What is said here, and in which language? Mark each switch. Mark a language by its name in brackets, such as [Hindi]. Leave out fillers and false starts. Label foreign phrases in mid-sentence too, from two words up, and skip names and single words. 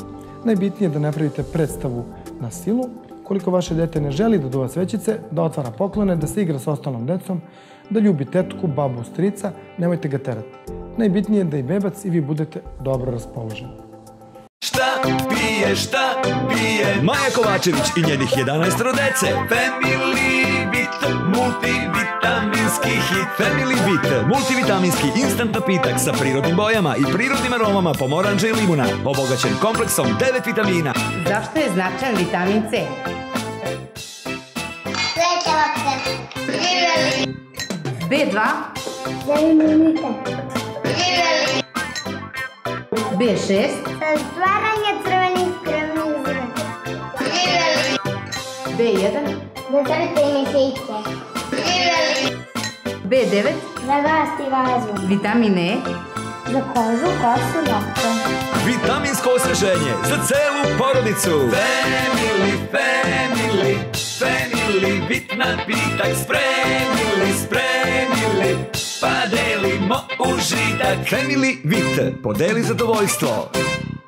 [Serbian] Najbitnije je da ne pravite predstavu na silu. Koliko vaše dete ne želi da duva svećice, da otvara poklone, da se igra sa ostalom decom, da ljubi tetku, babu, strica, nemojte ga terati. Najbitnije je da i bebac i vi budete dobro raspoloženi. Šta pije Maja Kovačević i njenih 11 dece? Family Vit, multivitaminski hit. Family Vit, multivitaminski instant napitak sa prirodnim bojama i prirodnim aromama pomoranđa i limuna, obogaćen kompleksom 9 vitamina. Zašto je značajan vitamin C? B2 za imunitet. B6 za stvaranje crvenih krvnih zrnaca. B1 za srce i mišiće. B9 za rast i razvoj. Vitamin E za kožu, kosu, nokte. Vitaminsko osveženje za celu porodicu. Family, family, family. Family Vit napitak spremili, pa delimo užitak. Family Vit, podeli zadovoljstvo.